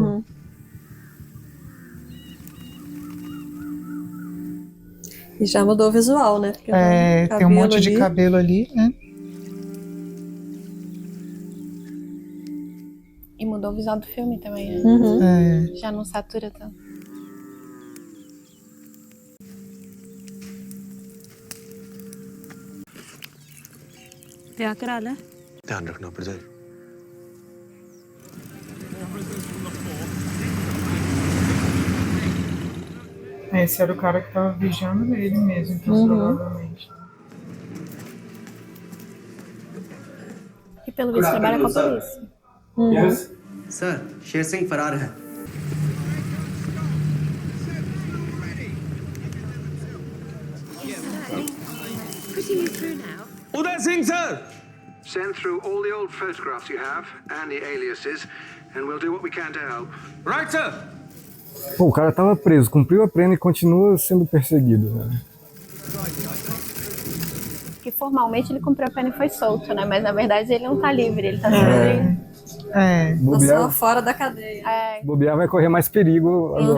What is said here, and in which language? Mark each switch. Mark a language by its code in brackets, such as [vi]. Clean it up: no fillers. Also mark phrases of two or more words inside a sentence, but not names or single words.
[pt] Uhum. E já mudou o visual, né? Porque tem um monte de cabelo ali, né? E mudou o visual do filme também, né? Uhum. Já não satura tanto. [hi] ब्याह करा ले ध्यान रखना प्रजय. [pt] Esse era o cara que tava vigiando ele mesmo, então provavelmente. E pelo visto trabalha com a polícia. [hi] सर शेर सिंह फरार है. [en] Uday Singh, sir. Send through all the old photographs you have and the aliases, and we'll do what we can to help. Right, sir. [pt] Pô, o cara tava preso, cumpriu a pena e continua sendo perseguido, né? Porque formalmente ele cumpriu a pena e foi solto, né? Mas na verdade ele não tá livre, ele tá sendo. É. Tá só Bobear, fora da cadeia. bobear vai correr mais perigo agora.